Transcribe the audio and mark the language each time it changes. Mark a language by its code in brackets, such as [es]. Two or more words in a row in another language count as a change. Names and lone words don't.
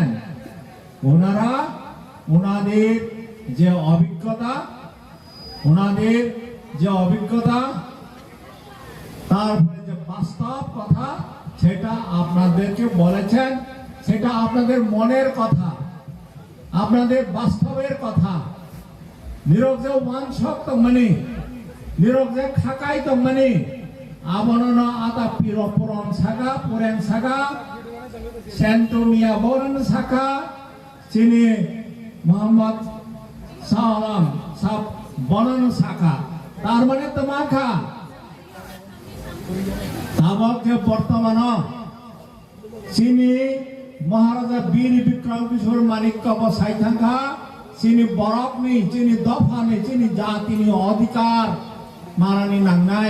[bn] ওনারা ওনাদের যে অভিজ্ঞতা, তারপরে যে বাস্তব কথা সেটা আপনাদেরকে বলেছেন, সেটা আপনাদের মনের কথা, আপনাদের বাস্তবের কথা। [trp] নিরোগ যে ওয়ানশক তো মানি, নিরোগ যে খাকাই তো মানি, Abono ata piro puron saga puren saga Sentumia boran saka sini Muhammad Salam sab boran saka [bn] তার মানে [trp] তো মাখা তাবকে বর্তমান চিনি মহারাজা বীর বিক্রম কিশোর মানিক্য বসাই থাকা চিনি বরফনি চিনি দফানি চিনি জাতিনি অধিকার মানানি নাংনাই